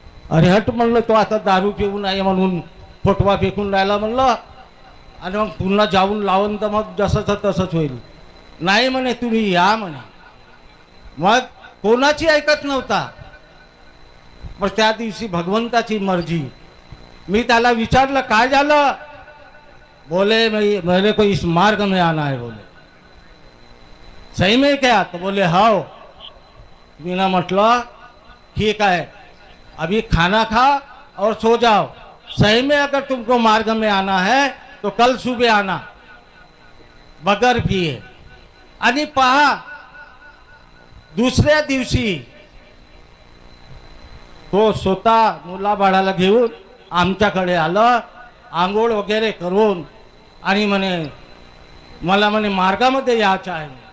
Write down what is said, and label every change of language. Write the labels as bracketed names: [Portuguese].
[Marathi] अरे हट म्हणलं, तो आता दारू पिऊन आहे म्हणून फोटवा फेकून राहिला म्हणलं, आणि मग पुन्हा जाऊन लावून तर मग जसंच तसंच होईल. नाही म्हणे तुम्ही या म्हणे. मग कोणाची ऐकत नव्हता. मग त्या दिवशी भगवंताची मर्जी. मी त्याला विचारलं काय झालं? [Hindi] बोले मेरे को इस मार्ग में आना है. बोले सही में क्या? तो बोले हाँ. [Marathi] मीना म्हटलं [Hindi] ठीक है, अभी खाना खा और सो जाओ. सही में अगर तुमको मार्ग में आना है तो कल सुबह आना. बगर पिये. [Marathi] आणि पहा दुसऱ्या दिवशी तो स्वतः मुलाबाळाला घेऊन आमच्याकडे आलं, आंघोळ वगैरे करून, आणि म्हणे मला म्हणे मार्गामध्ये यायचं आहे.